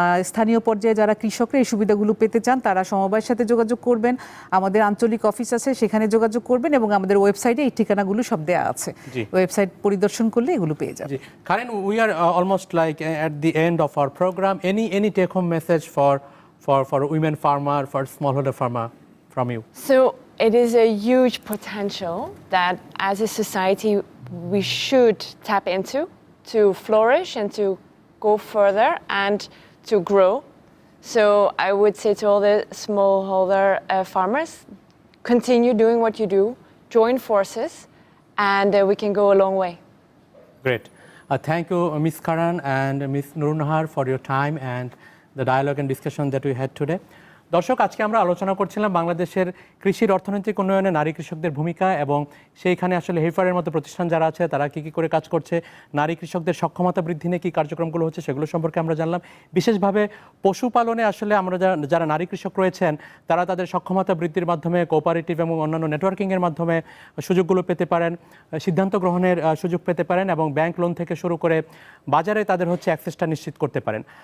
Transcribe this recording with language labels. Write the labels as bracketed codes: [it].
[bn] স্থানীয় পর্যায়ে যারা কৃষকরা এই সুবিধাগুলো পেতে চান তারা সমবায়ের সাথে যোগাযোগ করবেন, আমাদের আঞ্চলিক অফিস আছে সেখানে যোগাযোগ করবেন, এবং আমাদের ওয়েবসাইটে এই ঠিকানাগুলো সব দেওয়া আছে, ওয়েবসাইট পরিদর্শন করলে এগুলো পেয়ে যাবেন। [en] Karen, we are almost like at the end of our program. Any take home message for women farmer, for smallholder farmer from you? So it is a huge potential that as a society we should tap into to flourish and to go further and to grow. So I would say to all the smallholder farmers, continue doing what you do, join forces, and we can go a long way. Great. Thank you, Ms. Karan and Ms. Nurunahar, for your time and the dialogue and discussion that we had today. [bn] দর্শক, আজকে আমরা আলোচনা করছিলাম বাংলাদেশের কৃষির অর্থনৈতিক উন্নয়নে নারী কৃষকদের ভূমিকা এবং সেইখানে আসলে হেফারের মতো প্রতিষ্ঠান যারা আছে তারা কী করে কাজ করছে, নারী কৃষকদের সক্ষমতা বৃদ্ধি নিয়ে কী কার্যক্রমগুলো হচ্ছে সেগুলো সম্পর্কে আমরা জানলাম। বিশেষভাবে পশুপালনে আসলে আমরা যারা নারী কৃষক রয়েছেন তারা তাদের সক্ষমতা বৃদ্ধির মাধ্যমে কোঅপারেটিভ এবং অন্যান্য নেটওয়ার্কিংয়ের মাধ্যমে সুযোগগুলো পেতে পারেন, সিদ্ধান্ত গ্রহণের সুযোগ পেতে পারেন এবং ব্যাংক লোন থেকে শুরু করে বাজারে তাদের অ্যাক্সেসটা নিশ্চিত করতে পারেন।